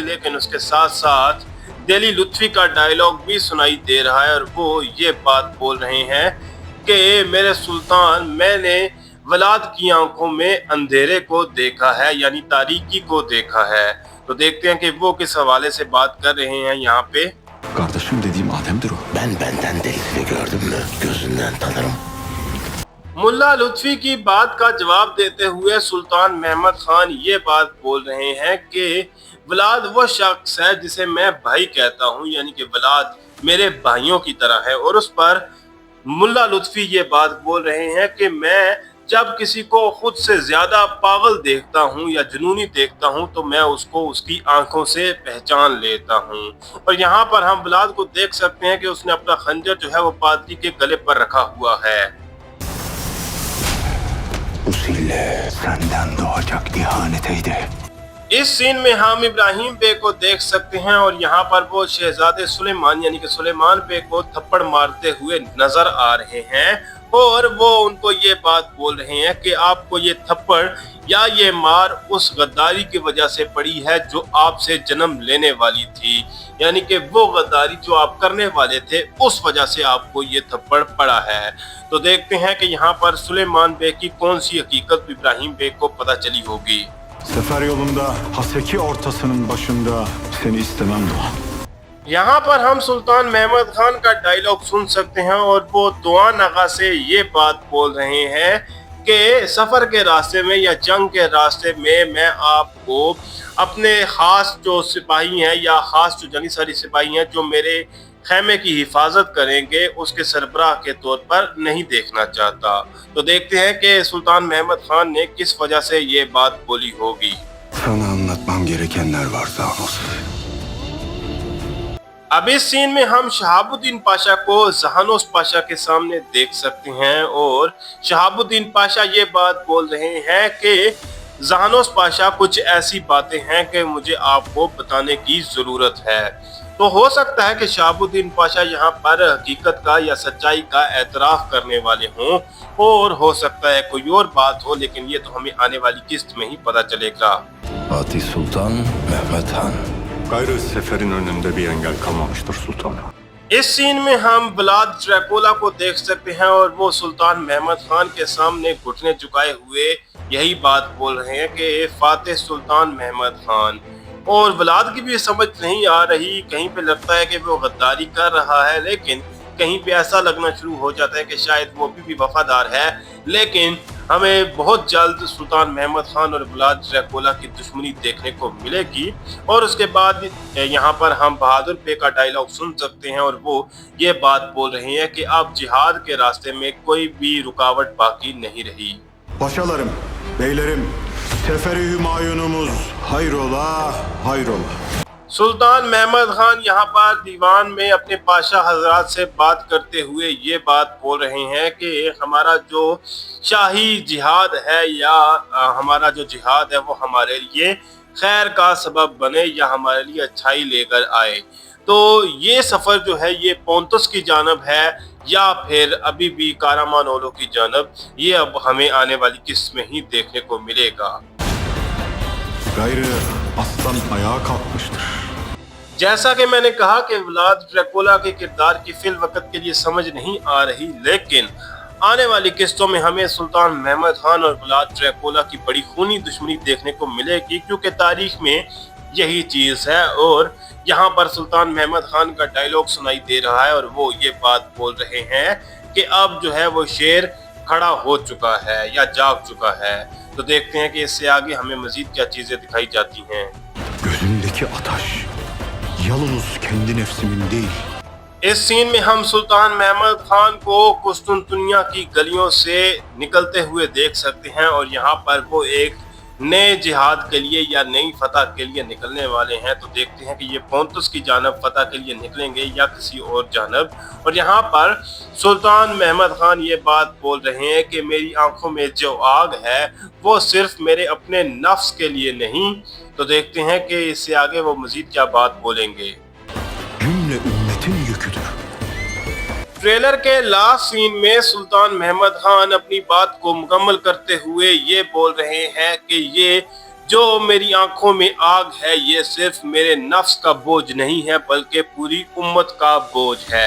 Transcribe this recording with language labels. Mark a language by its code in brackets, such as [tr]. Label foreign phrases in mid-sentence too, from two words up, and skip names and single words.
[ur] لیکن اس کے ساتھ ساتھ دلی لطفی کا ڈائیلاگ بھی سنائی دے رہا ہے اور وہ یہ بات بول رہے ہیں کہ میرے سلطان، میں نے ولاد کی آنکھوں میں اندھیرے کو دیکھا ہے، یعنی تاریکی کو دیکھا ہے. تو دیکھتے ہیں کہ وہ کس حوالے سے بات کر رہے ہیں یہاں پے. [tr] Kardeşim dediğim Adem'dir o. Ben benden delisini gördüm mü gözünden tanırım. [ur] ملا لطفی کی بات کا جواب دیتے ہوئے سلطان محمد خان یہ بات بول رہے ہیں کہ ولاد وہ شخص ہے جسے میں بھائی کہتا ہوں، یعنی کہ ولاد میرے بھائیوں کی طرح ہے. اور اس پر ملا لطفی یہ بات بول رہے ہیں کہ میں جب کسی کو خود سے زیادہ پاگل دیکھتا ہوں یا جنونی دیکھتا ہوں تو میں اس کو اس کی آنکھوں سے پہچان لیتا ہوں. اور یہاں پر ہم ولاد کو دیکھ سکتے ہیں کہ اس نے اپنا خنجر جو ہے وہ پادری کے گلے پر رکھا ہوا ہے. [tr] Usille senden doğacak ihaneteydi. [ur] اس سین میں ہم ابراہیم بے کو دیکھ سکتے ہیں اور یہاں پر وہ شہزادے سلیمان یعنی کہ سلیمان بے کو تھپڑ مارتے ہوئے نظر آ رہے ہیں اور وہ ان کو یہ بات بول رہے ہیں کہ آپ کو یہ تھپڑ یا یہ مار اس غداری کی وجہ سے پڑی ہے جو آپ سے جنم لینے والی تھی، یعنی کہ وہ غداری جو آپ کرنے والے تھے اس وجہ سے آپ کو یہ تھپڑ پڑا ہے. تو دیکھتے ہیں کہ یہاں پر سلیمان بے کی کون سی حقیقت ابراہیم بے کو پتا چلی ہوگی. [tr] Sefer yolunda Haseki ortasının başında seni istemem Doğan. [ur] یہاں پر ہم سلطان محمد خان کا ڈائیلاگ سن سکتے ہیں اور وہ دوآن آغا سے یہ بات بول رہے ہیں کہ سفر کے راستے میں یا جنگ کے راستے میں میں آپ کو اپنے خاص جو سپاہی ہیں یا خاص جو جنگی ساری سپاہی ہیں جو میرے خیمے کی حفاظت کریں گے اس کے سربراہ کے طور پر نہیں دیکھنا چاہتا. تو دیکھتے ہیں کہ سلطان محمد خان نے کس وجہ سے یہ بات بولی ہوگی. [tr] Sana anlatmam gerekenler var Zanos. [ur] اب اس سین میں ہم شہاب الدین پاشا کو جہانوس پاشا کے سامنے دیکھ سکتے ہیں اور شہاب الدین پاشا یہ بات بول رہے ہیں کہ جہانوس پاشا، کچھ ایسی باتیں ہیں کہ مجھے آپ کو بتانے کی ضرورت ہے. تو ہو سکتا ہے کہ شہاب الدین پاشا یہاں پر حقیقت کا یا سچائی کا اعتراف کرنے والے ہوں، اور ہو سکتا ہے کوئی اور بات ہو، لیکن یہ تو ہمیں آنے والی قسط میں ہی پتا چلے گا. [tr] Fatih Sultan Mehmet Han. Gayrı seferin önünde bir engel kalmamıştır sultanım. [ur] اس سین میں ہم ولاد ڈریکولا کو دیکھ سکتے ہیں اور وہ سلطان محمد خان کے سامنے گھٹنے جھکائے ہوئے یہی بات بول رہے ہیں کہ فاتح سلطان محمد خان. اور ولاد کی بھی سمجھ نہیں آ رہی، کہیں پے لگتا ہے کہ وہ غداری کر رہا ہے، لیکن کہیں پے ایسا لگنا شروع ہو جاتا ہے کہ شاید وہ بھی وفادار ہے. لیکن ہمیں بہت جلد سلطان محمد خان اور ولاد ڈریکولا کی دشمنی دیکھنے کو ملے گی. اور اس کے بعد یہاں پر ہم بہادر پے کا ڈائیلاگ سن سکتے ہیں، اور وہ یہ بات بول رہے ہیں کہ اب جہاد کے راستے میں کوئی بھی رکاوٹ باقی نہیں رہی. [tr] Paşalarım, beylerim, seferi Hümayunumuz hayrola, hayrola. [ur] سلطان محمد خان یہاں پر دیوان میں اپنے پاشا حضرات سے بات کرتے ہوئے یہ بات بول رہے ہیں کہ ہمارا جو شاہی جہاد ہے یا ہمارا جو جہاد ہے وہ ہمارے لیے خیر کا سبب بنے یا ہمارے لیے اچھائی لے کر آئے. تو یہ سفر جو ہے یہ پونتس کی جانب ہے یا پھر ابھی بھی کارامانولو کی جانب، یہ اب ہمیں آنے والی قسط میں ہی دیکھنے کو ملے گا. [tr] Gayrı aslan ayağa kalkmıştır. [ur] جیسا کہ میں نے کہا کہ ولاد ڈریکولا کے کردار کی فی الوقت کے لیے سمجھ نہیں آ رہی، لیکن آنے والی قسطوں میں ہمیں سلطان محمد خان اور ولاد ڈریکولا کی بڑی خونی دشمنی دیکھنے کو ملے گی، کیونکہ تاریخ میں یہی چیز ہے. اور یہاں پر سلطان محمد خان کا ڈائیلاگ سنائی دے رہا ہے اور وہ یہ بات بول رہے ہیں کہ اب جو ہے وہ شیر کھڑا ہو چکا ہے یا جاگ چکا ہے. تو دیکھتے ہیں کہ اس سے آگے ہمیں مزید کیا چیزیں دکھائی جاتی ہیں. [tr] Gözümdeki ataş yalnız kendi nefsimin değil. [ur] اس سین میں ہم سلطان محمد خان کو قسطنطنیہ کی گلیوں سے نکلتے ہوئے دیکھ سکتے ہیں، اور یہاں پر وہ ایک نئے جہاد کے لیے یا نئی فتح کے لیے نکلنے والے ہیں. تو دیکھتے ہیں کہ یہ پونتس کی جانب فتح کے لیے نکلیں گے یا کسی اور جانب. اور یہاں پر سلطان محمد خان یہ بات بول رہے ہیں کہ میری آنکھوں میں جو آگ ہے وہ صرف میرے اپنے نفس کے لیے نہیں. تو دیکھتے ہیں کہ اس سے آگے وہ مزید کیا بات بولیں گے. [tr] Cümle ümmetin yüküdür. [ur] ٹریلر کے [en] last scene [ur] میں سلطان محمد خان اپنی بات کو مکمل کرتے ہوئے یہ بول رہے ہیں کہ یہ جو میری آنکھوں میں آگ ہے یہ صرف میرے نفس کا بوجھ نہیں ہے بلکہ پوری امت کا بوجھ ہے.